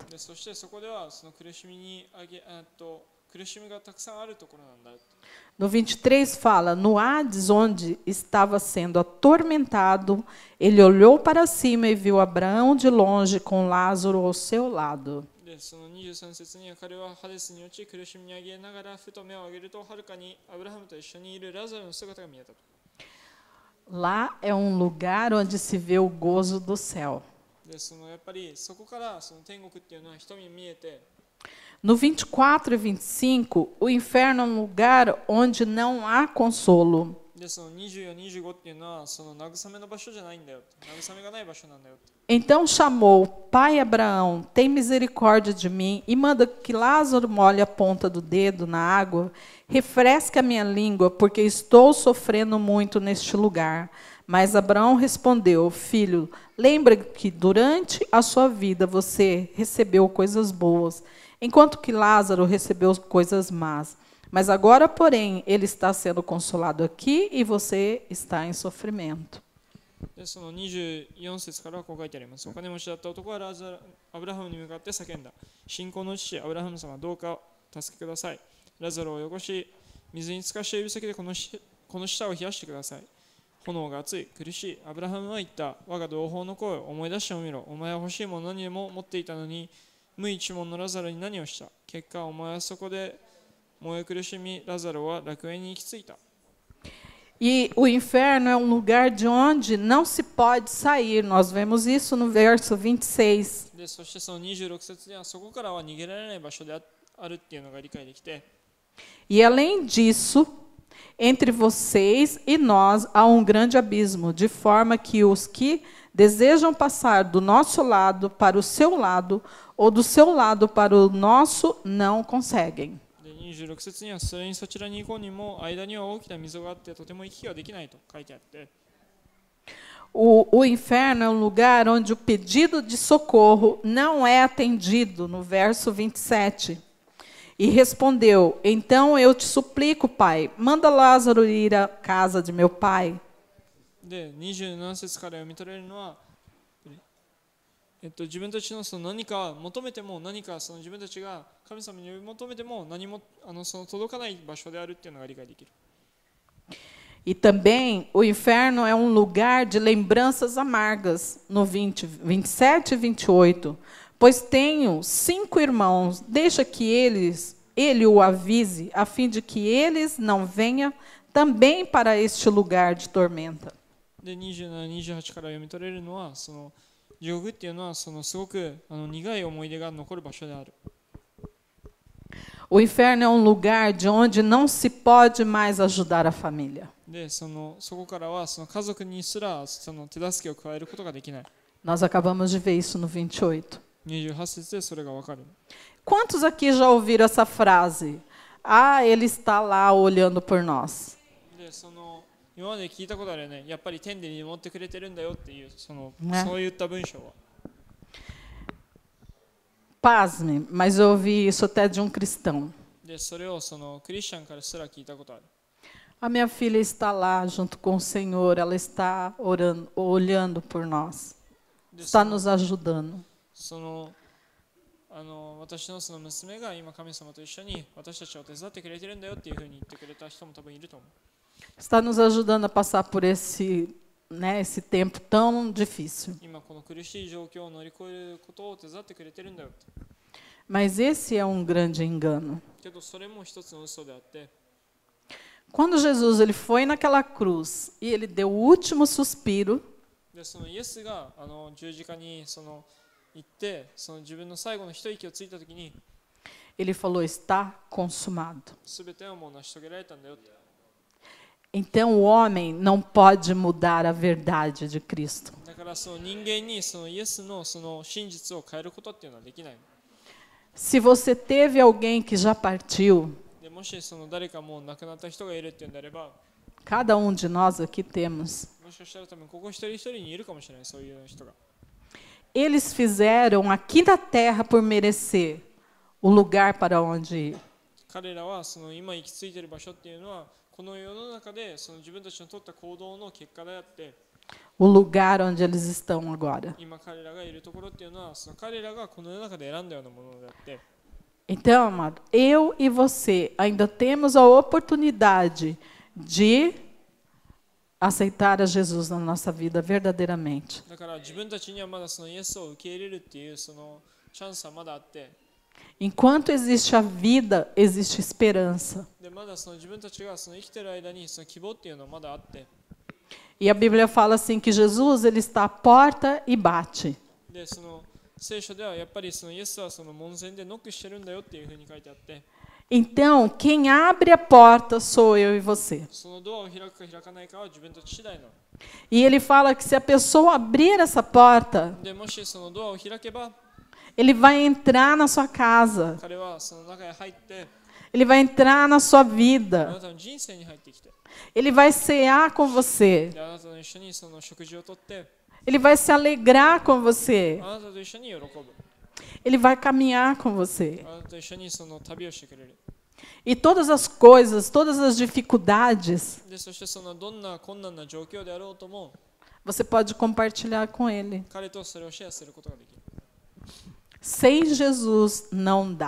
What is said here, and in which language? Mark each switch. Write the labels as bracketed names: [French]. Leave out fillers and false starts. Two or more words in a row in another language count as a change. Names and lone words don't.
[Japanese] で、そしてそこではその苦しみがたくさんあるところなんだ。 [Portuguese] No 23 fala: no Hades, onde estava sendo atormentado, ele olhou para cima e viu Abraão de longe com Lázaro ao seu lado. [Japanese] で、その23節には彼はハデスに落ち苦しみにあげながらふと目を上げるとはるかにアブラハムと一緒にいるラザロの姿が見えたと。 [Portuguese] Lá é um lugar onde se vê o gozo do céu. [Japanese] で、そのやっぱりそこからその天国っていうのは人に見えて、 [Portuguese] No 24 e 25, o inferno é um lugar onde não há consolo. [Japanese] で、その24、25っていうのはその慰めの場所じゃないんだよ。慰めがない場所なんだよ。 [Portuguese] Então chamou: Pai Abraão, tem misericórdia de mim e manda que Lázaro molhe a ponta do dedo na água, refresque a minha língua, porque estou sofrendo muito neste lugar. Mas Abraão respondeu: Filho, lembra que durante a sua vida você recebeu coisas boas, enquanto que Lázaro recebeu coisas más. Mas agora, porém, ele está sendo consolado aqui e você está em sofrimento. [Japanese] で、その24節からこう書いてあります。お金持ちだった男はアブラハムに向かって叫んだ。信仰の父、アブラハム様、どうか助けてください。ラザロを汚し、水に浸かした指先でこの舌を冷やしてください。炎が熱い、苦しい。アブラハムは言った。我が同胞の声を思い出してみろ。お前は欲しいもの何も持っていたのに、無一文のラザロに何をした。結果、お前はそこで燃え苦しみ、ラザロは楽園に行き着いた。 [Portuguese] E o inferno é um lugar de onde não se pode sair. Nós vemos isso no verso 26. [Japanese] で、そしてその26節ではそこからは逃げられない場所であるっていうのが理解できて、 [Portuguese] E além disso, entre vocês e nós há um grande abismo, de forma que os que desejam passar do nosso lado para o seu lado, ou do seu lado para o nosso, não conseguem. [Japanese] で、 26節にはそれにそちらに行こうにも間には大きな溝があってとても行き来ができないと書いてあって、 [Portuguese] O inferno é um lugar onde o pedido de socorro não é atendido, no verso 27. E respondeu: então eu te suplico, pai, manda Lázaro ir à casa de meu pai. [Japanese] で27節から読み取れるのは、自分たちのその何か求めても何かその自分たちが神様に求めても何もその届かない場所であるっていうのが理解できる。 [Portuguese] E também o inferno é um lugar de lembranças amargas, no 27 e 28. Pois tenho 5 irmãos, deixa que ele o avise, a fim de que eles não venham também para este lugar de tormenta. [Japanese] で27、28から読み取れるのは、その地獄っていうのはそのすごく苦い思い出が残る場所である。 [Portuguese] O inferno é um lugar de onde não se pode mais ajudar a família. [Japanese] でそこからはその家族にすらその手助けを加えることができない。 [Portuguese] Nós acabamos de ver isso no 28. [Japanese] 28 節でそれがわかる。 [Portuguese] Quantos aqui já ouviram essa frase? Ah, ele está lá olhando por nós. [Japanese] で今まで聞いたことあるよね。やっぱり天で見守ってくれてるんだよっていうそういった文章は。 [Portuguese] Pasme, mas eu ouvi isso até de um cristão. [Japanese] でそれをクリスチャンからすら聞いたことある。 [Portuguese] A minha filha está lá junto com o Senhor, ela está orando, olhando por nós, está nos ajudando. [Japanese] 私の娘が今神様と一緒に私たちを手伝ってくれてるんだよっていうふうに言ってくれた人も多分いると思う。 [Portuguese] Está nos ajudando a passar por esse tempo tão difícil. [Japanese] 今この苦しい状況を乗り越えることを手伝ってくれてるんだよって。 [Portuguese] Mas esse é um grande engano. [Japanese] けどそれも一つの嘘であって。 [Portuguese] Quando Jesus ele foi naquela cruz e ele deu o último suspiro, [Japanese] でイエスが十字架に行って自分の最後の一息をついたときに、 [Portuguese] ele falou: está consumado. [Japanese] すべてはもう成し遂げられたんだよって。 [Portuguese] Então o homem não pode mudar a verdade de Cristo. [Japanese] だから人間にイエスの真実を変えることっていうのはできない。 [Portuguese] Se você teve alguém que já partiu, [Japanese] もし誰かもう亡くなった人がいるっていうんであれば、 [Portuguese] cada um de nós aqui temos. [Japanese] もしかしたら多分ここ一人一人にいるかもしれない、そういう人が。 [Portuguese] Eles fizeram aqui na terra por merecer o lugar para onde ir. [Japanese] 彼らは今行き着いている場所っていうのはこの世の中で自分たちの取った行動の結果であって、 [Portuguese] O lugar onde eles estão agora. [Japanese] 今彼らがいるところっていうのは彼らがこの世の中で選んだようなものであって。 [Portuguese] Então, amado, eu e você ainda temos a oportunidade de aceitar a Jesus na nossa vida verdadeiramente. [Japanese] だから自分たちにはまだイエスを受け入れるっていうチャンスはまだあって。 [Portuguese] Enquanto existe a vida, existe esperança. [Japanese] でまだ自分たちが生きている間に希望っていうのはまだあって。 [Portuguese] E a Bíblia fala assim que Jesus ele está à porta e bate. [Japanese] で聖書ではやっぱりイエスは門前でノックしてるんだよっていうふうに書いてあって。 [Portuguese] Então, quem abre a porta sou eu e você. [Japanese] そのドアを開くか開かないかは自分たち次第なの。 [Portuguese] E ele fala que se a pessoa abrir essa porta, [Japanese] でもしドアを開けば、 [Portuguese] ele vai entrar na sua casa. [Japanese] 彼は中へ入って、 [Portuguese] Ele vai entrar na sua [Japanese] あ [Portuguese] vida. [Japanese] なたの人生に入ってきて、 [Portuguese] Ele vai cear com você. [Japanese] であなたと一緒に食事をとって、 [Portuguese] Ele vai se alegrar com você. [Japanese] あなたと一緒に喜ぶ。 [Portuguese] Ele vai caminhar com você. [Japanese] あなたと一緒に旅をしてくれる。 [Portuguese] E todas as coisas, todas as dificuldades, [Japanese] でそしてどんな困難な状況であろうとも、 [Portuguese] você pode compartilhar com ele. [Japanese] 彼とそれをシェアすることができる。 [Portuguese] Sem Jesus não dá.